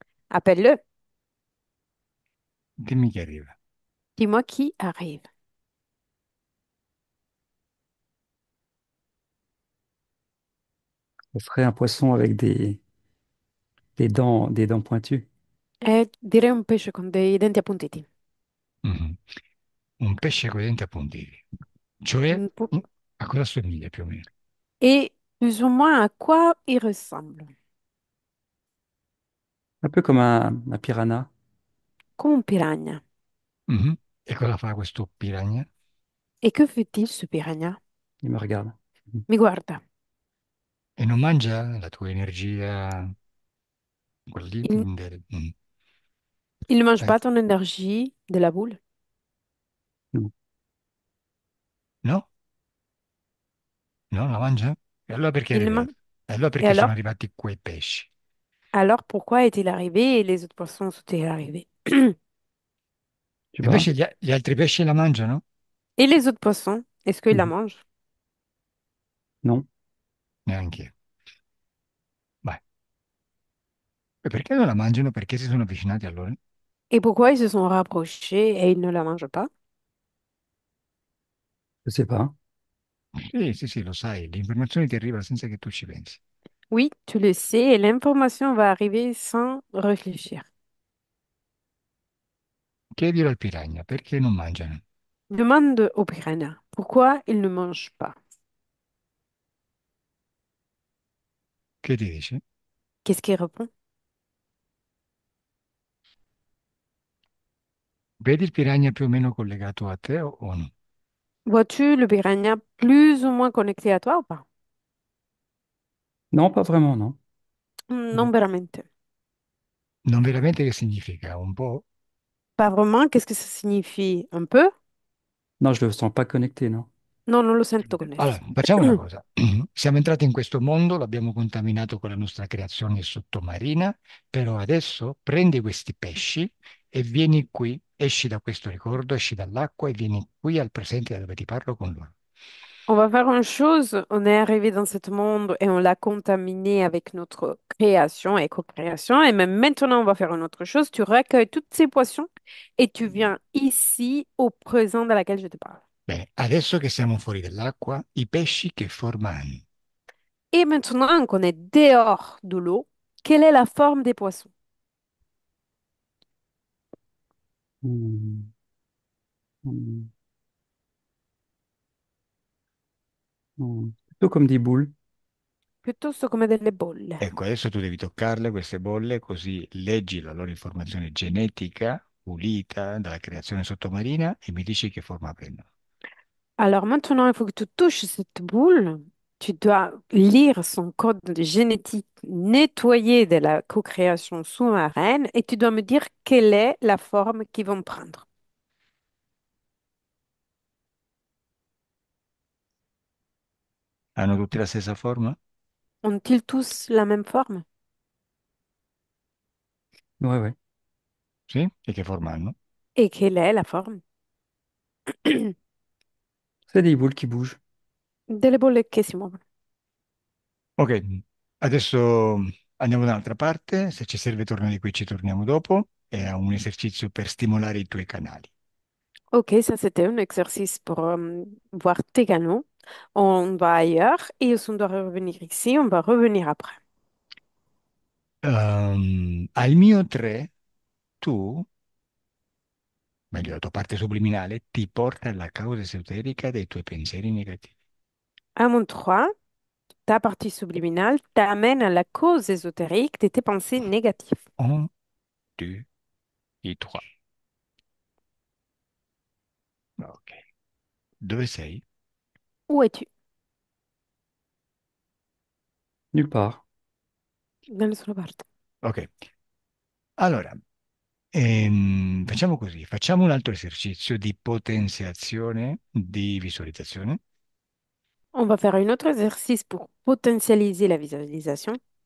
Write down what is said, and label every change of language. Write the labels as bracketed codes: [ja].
[fr] Appelle-le. [it] Dimmi chi arriva. [fr] Dis-moi qui arrive. Ce serait un poisson avec des dents pointues. [it] Direi un pesce con dei denti appuntiti. Mhm. Un pesce con i denti appuntiti. Cioè, Mm, pu- mm, a cosa assomiglia più o meno? [fr] Et plus ou moins à quoi il ressemble? Un peu comme un piranha. Comme un piranha. Mhm. [it] E cosa fa questo piranha? [fr] Et que fait-il ce piranha? Il me regarde. [it] Mi guarda. E non mangia la tua energia, quella lì? [fr] Il, il ne mange Eh, pas ton énergie de la boule. Non. [it] no? No, la mangia? E allora perché è [fr] Il ne mange. [it] E allora [fr] Et [it] perché sono [fr] alors? [it] arrivati quei pesci? [fr] Alors pourquoi est-il arrivé et les autres poissons sont-ils arrivés? Tu [it] E [fr] vois? [it] invece gli altri pesci la mangiano? [fr] Et les autres poissons, est-ce qu'ils la Mhm. mangent? Non. [it] Neanche io. Vai. E perché non la mangiano? Perché si sono avvicinati allora? [fr] Et pourquoi ils se sont rapprochés et ils ne la mangent pas? Je sais pas. [it] Sì, sì, sì, lo sai, l'informazione ti arriva senza che tu ci pensi. [fr] Oui, tu le sais, et l'information va arriver sans réfléchir. [it] Chiedilo al piranha, perché non mangiano? [fr] Demande au piranha, pourquoi il ne mange pas? [it] Che ti dice? [fr] Qu'est-ce qu'il répond? [it] Vedi il piranha più o meno collegato a te o no? [fr] Vois-tu le piranha plus ou moins connecté à toi ou pas? Non, pas vraiment, non. [it] Non, veramente. Non veramente che significa? Un po'? [fr] Pas vraiment, qu'est-ce que ça signifie? Un peu? Non, je le sens pas connecté, non. [it] Non, non lo sento Allora, connesso. facciamo una cosa. Siamo entrati in questo mondo, l'abbiamo contaminato con la nostra creazione sottomarina, però adesso prendi questi pesci e vieni qui, esci da questo ricordo, esci dall'acqua e vieni qui al presente da dove ti parlo con loro. [fr] On va faire une chose, on est arrivé dans ce monde et on l'a contaminé avec notre création et co-création. Et même maintenant, on va faire une autre chose. Tu recueilles toutes ces poissons et tu viens ici au présent dans laquelle je te parle. [it] Bene, adesso che siamo fuori dall'acqua, i pesci che forma hanno? [fr] Et maintenant qu'on est dehors de l'eau, quelle est la forme des poissons? Hmm. Hmm. Hmm. Plutôt comme des boules. [it] Piuttosto come delle bolle. Ecco, adesso tu devi toccarle queste bolle, così leggi la loro informazione genetica pulita dalla creazione sottomarina e mi dici che forma prendono. [fr] Alors maintenant, il faut que tu touches cette boule. Tu dois lire son code génétique nettoyé de la co-création sous-marine et tu dois me dire quelle est la forme qu'ils vont prendre. [it] Hanno tutti la stessa forma? [fr] Ont-ils tous la même forme? Ouais, ouais. [it] Sì? E che forma hanno? [fr] Et quelle est la forme? C'est des boules qui bougent. [it] Delle bolle che si muovono. Ok, adesso andiamo da un'altra parte, se ci serve tornare qui ci torniamo dopo, è un esercizio per stimolare i tuoi canali. [fr] Ok, ça c'était un exercice pour voir tes canaux. On va ailleurs et si on doit revenir ici, on va revenir après. [it] Al mio 3, tu, meglio la tua parte subliminale, ti porta alla causa esoterica dei tuoi pensieri negativi. [fr] À mon 3, ta partie subliminale t'amène à la cause ésotérique de tes pensées négatives. Un, deux, et trois. [it] Ok. Dove sei? [fr] Où es-tu? Nulle part. [it] Da nessuna parte. Ok. Allora, facciamo così, facciamo un altro esercizio di potenziazione di visualizzazione, [fr] On va faire un autre exercice pour potentialiser la visualisation.